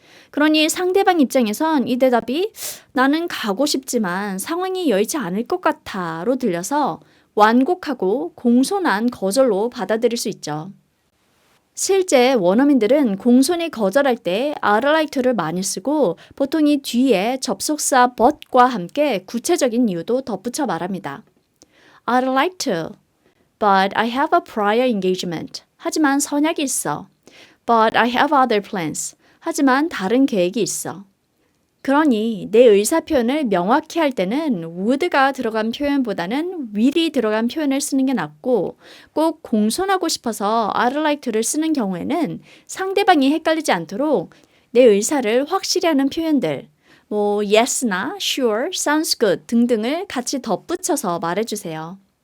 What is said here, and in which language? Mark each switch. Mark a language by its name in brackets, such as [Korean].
[Korean] 그러니 상대방 입장에선 이 대답이 나는 가고 싶지만 상황이 여의치 않을 것 같아로 들려서 완곡하고 공손한 거절로 받아들일 수 있죠. 실제 원어민들은 공손히 거절할 때 I'd like to를 많이 쓰고 보통 이 뒤에 접속사 but과 함께 구체적인 이유도 덧붙여 말합니다. [English] I'd like to, but I have a prior engagement. [Korean] 하지만 선약이 있어. [English] But I have other plans. [Korean] 하지만 다른 계획이 있어. 그러니 내 의사표현을 명확히 할 때는 would가 들어간 표현보다는 will이 들어간 표현을 쓰는 게 낫고 꼭 공손하고 싶어서 I'd like to를 쓰는 경우에는 상대방이 헷갈리지 않도록 내 의사를 확실히 하는 표현들 yes나 sure, sounds good 등등을 같이 덧붙여서 말해주세요.